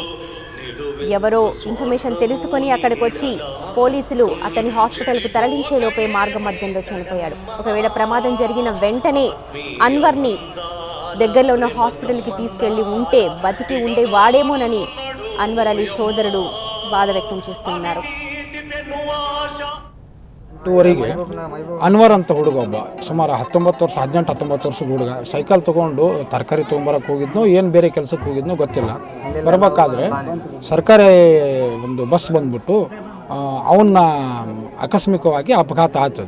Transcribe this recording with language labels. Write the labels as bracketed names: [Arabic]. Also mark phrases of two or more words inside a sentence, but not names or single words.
[Telugu] ఎవరో ఇన్ఫర్మేషన్ తెలుసుకొని అక్కడికి వచ్చి పోలీసులు అతన్ని హాస్పిటల్కు తరలించే లోపే మార్గ మధ్యంలో చనిపోయాడు. ఒకవేళ ప్రమాదం జరిగిన వెంటనే అన్వర్ని దగ్గరలో ఉన్న హాస్పిటల్కి తీసుకెళ్లి ఉంటే బతికి ఉండే వాడేమోనని అన్వర్ అలీ సోదరుడు బాధ వ్యక్తం చేస్తున్నారు. [Kannada] ವರೆಗೆ ಅನ್ವರ್ ಅಂತ ಹುಡುಗ ಒಬ್ಬ ಸುಮಾರು 19 ವರ್ಷ 18-19 ವರ್ಷದ ಹುಡುಗ ಸೈಕಲ್ ತೊಗೊಂಡು ತರಕಾರಿ ತೊಗೊಂಬರಕ್ಕೆ ಹೋಗಿದ್ನೋ ಏನು ಬೇರೆ ಕೆಲಸಕ್ಕೆ ಹೋಗಿದ್ನೋ ಗೊತ್ತಿಲ್ಲ. ಬರಬೇಕಾದ್ರೆ ಸರ್ಕಾರಿ ಒಂದು ಬಸ್ ಬಂದ್ಬಿಟ್ಟು ಅವನ್ನ ಆಕಸ್ಮಿಕವಾಗಿ ಅಪಘಾತ ಆಗ್ತದೆ.